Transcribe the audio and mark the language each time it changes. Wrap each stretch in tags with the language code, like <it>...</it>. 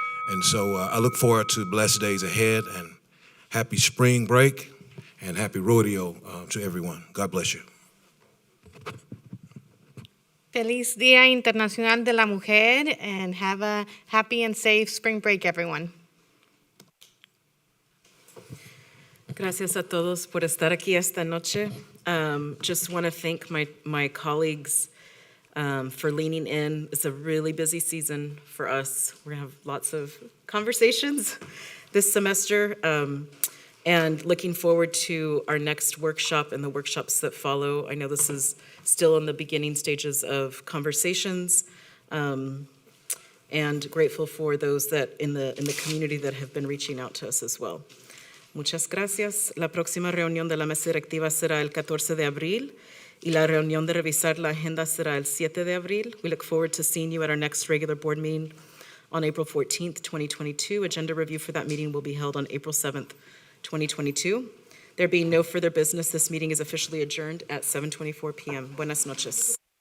<en>And so I look forward to blessed days ahead, and happy spring break and happy rodeo to everyone. God bless you.</en> <es>Feliz Día Internacional de la Mujer,</es> <en>and have a happy and safe spring break, everyone.</en> <es>Gracias a todos por estar aquí esta noche.</es> <en>Just want to thank my colleagues for leaning in. It's a really busy season for us. We're going to have lots of conversations this semester, and looking forward to our next workshop and the workshops that follow. I know this is still in the beginning stages of conversations, and grateful for those that in the community that have been reaching out to us as well.</en> <es>Muchas gracias. La próxima reunión de la mesa directiva será el 14 de abril y la reunión de revisar la agenda será el 7 de abril.</es> <en>We look forward to seeing you at our next regular board meeting on April 14th, 2022. Agenda review for that meeting will be held on April 7th, 2022. There being no further business, this meeting is officially adjourned at 7:24 p.m.</en> <es>Buenas noches.</es>